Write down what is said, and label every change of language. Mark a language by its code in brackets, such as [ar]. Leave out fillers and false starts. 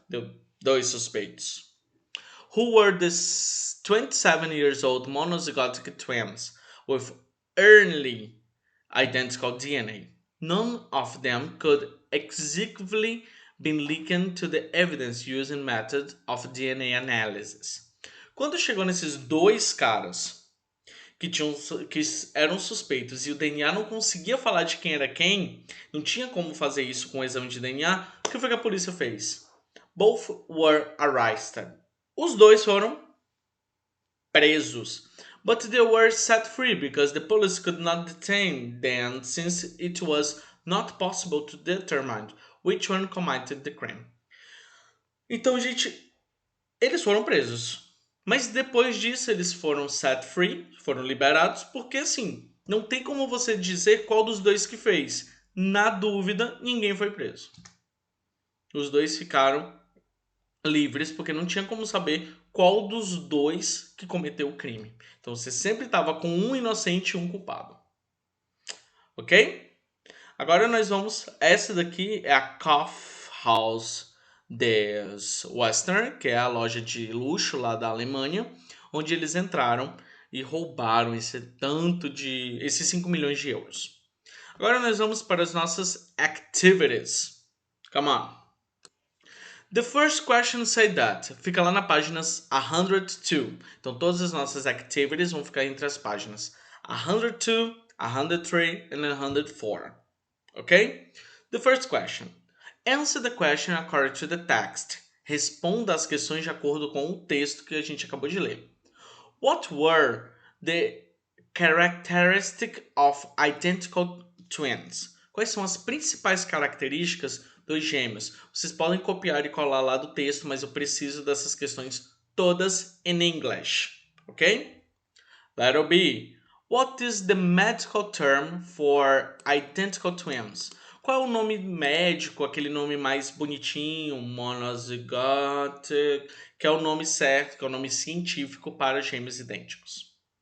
[pt] Deu dois suspeitos. [en] Who were the 27 years old monozygotic twins with early identical DNA. None of them could exhaustively be linked to the evidence using method of DNA analysis. [pt] Quando chegou nesses dois caras que eram suspeitos e o DNA não conseguia falar de quem era quem, não tinha como fazer isso com o exame de DNA, o que foi que a polícia fez? [en] Both were arrested. [pt] Os dois foram presos. [en] But they were set free because the police could not detain them since it was not possible to determine which one committed the crime. [pt] Então, gente, eles foram presos. Mas depois disso eles foram [en] set free, [pt] foram liberados, porque assim, não tem como você dizer qual dos dois que fez. Na dúvida, ninguém foi preso. Os dois ficaram livres porque não tinha como saber qual dos dois que cometeu o crime. Então você sempre estava com um inocente e um culpado. Ok? Agora nós vamos. Essa daqui é a Kaufhaus des Western, que é a loja de luxo lá da Alemanha, onde eles entraram e roubaram esses 5 milhões de euros. Agora nós vamos para as nossas activities. [en] Come on. The first question said that. [pt] Fica lá na página 102. Então todas as nossas activities vão ficar entre as páginas 102, 103 [en] and 104. Okay? The first question. Answer the question according to the text. [pt] Responda as questões de acordo com o texto que a gente acabou de ler. [en] What were the characteristics of identical twins? [pt] Quais são as principais características dos gêmeos? Vocês podem copiar e colar lá do texto, mas eu preciso dessas questões todas [en] in English. Ok? Letter B. What is the medical term for identical twins? [pt] Qual é o nome médico, aquele nome mais bonitinho, monozygotic, que é o nome certo, que é o nome científico para gêmeos idênticos?